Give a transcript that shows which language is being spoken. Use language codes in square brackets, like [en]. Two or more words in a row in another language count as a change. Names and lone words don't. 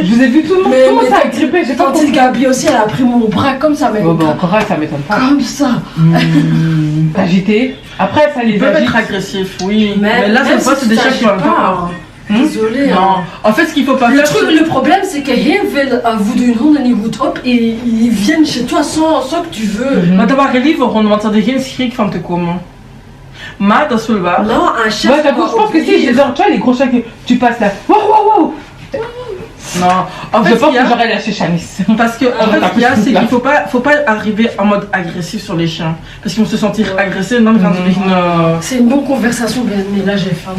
[fr] Je vous ai vu tout le monde. Comment ça a grippé? J'ai pas Tante Gabi aussi, elle a pris mon bras comme ça. Mais bon, encore ça m'étonne pas. Comme ça. Agité. Après, ça les Ils peuvent être agressifs, oui. Mais là, même c'est des chats qui ont peur. Désolé. Non. En fait, ce qu'il faut pas faire. Le problème, c'est que [nl] heel veel voeden niet goed op [fr] et ils viennent chez toi sans que tu veux. [nl] Maar dat waren liever, want ze hadden geen schrik van te komen. Maar dat is wel waar. [fr] Non, un chat. Ouais, je pense que si, genre, tu vois, les gros chats que tu passes là. Waouh, waouh, waouh. Non, je pense que j'aurais lâché Chalice. Parce que en fait, ce qu'il y a, c'est qu'il faut pas arriver en mode agressif sur les chiens. Parce qu'ils vont se sentir agressés. Non, c'est une bonne conversation, mais là j'ai faim.